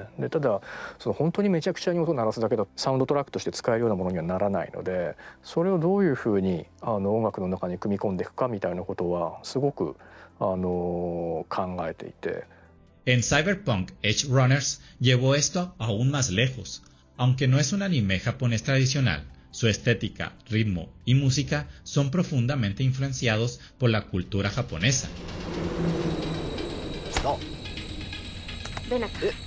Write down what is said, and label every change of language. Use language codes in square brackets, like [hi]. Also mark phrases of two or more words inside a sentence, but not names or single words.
[ja] でただその本当にめちゃくちゃに音を鳴らすだけだとサウンドトラックとして使えるようなものにはならないので、それをどういうふうに音楽の中に組み込んでいくかみたいなことはすごく考えていて。 [es] En Cyberpunk Edge Runners llevó esto aún más lejos. Aunque no es un anime japonés tradicional, su estética, ritmo y música son profundamente influenciados por la cultura japonesa. Ven acá.